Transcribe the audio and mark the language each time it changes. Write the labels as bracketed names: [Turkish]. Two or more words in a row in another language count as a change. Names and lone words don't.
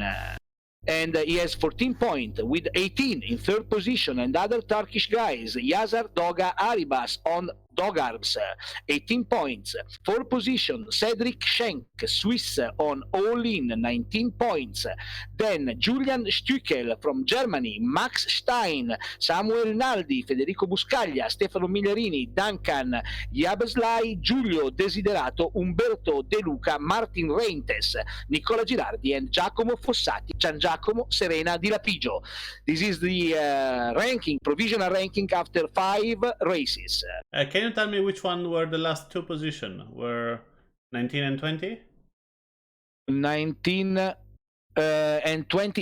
[English] And he has 14 points with 18 in third position, and other Turkish guys, Yazar Doga Aribas on Dogarbs, 18 points. Fourth position, Cedric Schenk, Swiss on All In, 19 points. Then Julian Stückel from Germany, Max Stein, Samuel Naldi, Federico Buscaglia, Stefano Migliarini, Duncan Yabeslai, Giulio Desiderato, Umberto De Luca, Martin Reintes, Nicola Girardi, and Giacomo Fossati, Gian Giacomo Serena Di Lapigio. This is the ranking, provisional ranking after 5 races. Can you tell me which one were the last 2 positions? Were 19 and 20? 19 and 20.